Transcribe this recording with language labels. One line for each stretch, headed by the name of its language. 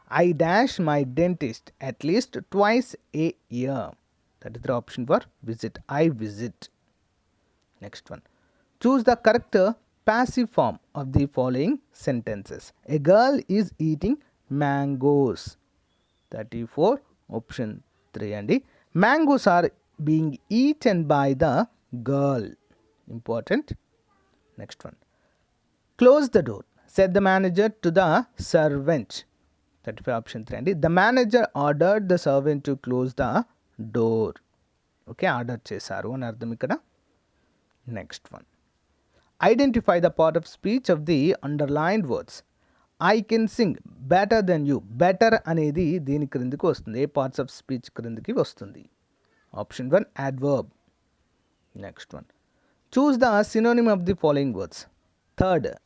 English: I dash my dentist at least twice a year. 33 option for visit, I visit. Next one, choose the correct passive form of the following sentences. A girl is eating mangoes. 34 option 3 అండి. Mangoes are being eaten by the girl. Important. Next one. Close the door, said the manager to the servant. 35 option 3 అండి. The manager ordered the servant to close the door.
Telugu: Okay, order చేశారు అని అర్థం ఇక్కడ.
English: Next one, identify the part of speech of the underlined words. I can sing better then you. Better
Telugu: అనేది దీని క్రిందికి వస్తుంది,
English: ఏ parts of speech క్రిందికి వస్తుంది? Option 1 adverb. Next one, choose the synonym of the following words. Third,